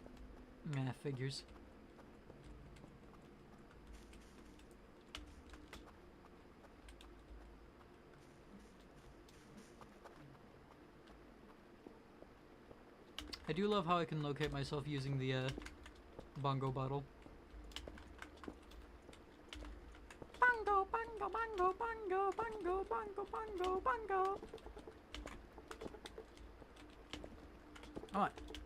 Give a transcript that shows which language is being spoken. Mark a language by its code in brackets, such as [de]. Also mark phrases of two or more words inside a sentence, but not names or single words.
[en] Nah, figures. I do love how I can locate myself using the bongo bottle. Bongo, bongo, bongo, bongo, bongo, bongo, bongo, bongo. Come on.